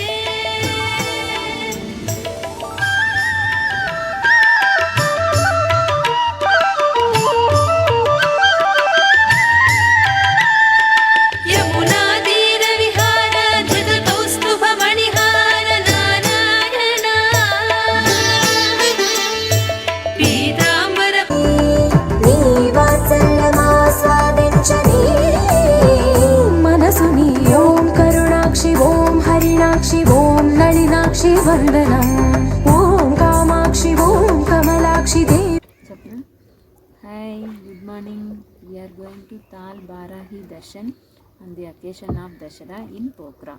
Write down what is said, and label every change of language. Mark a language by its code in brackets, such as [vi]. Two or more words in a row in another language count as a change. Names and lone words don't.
[sa] यमुना तीर विहार धृत कौस्तुभ मणिहार नारायण, पीतांबर [te] నీ వాత్సల్యమాస్వాదించని మనసుని ఓం కరుణాక్షి ఓం హరిణాక్షి ఓం నళినాక్షి వందనం, ఓం కామాక్షి ఓం కమలాక్షి దేవి. [en] Hi, good morning. We are going to Tal Barahi Darshan on the occasion of Dashara in Pokhara.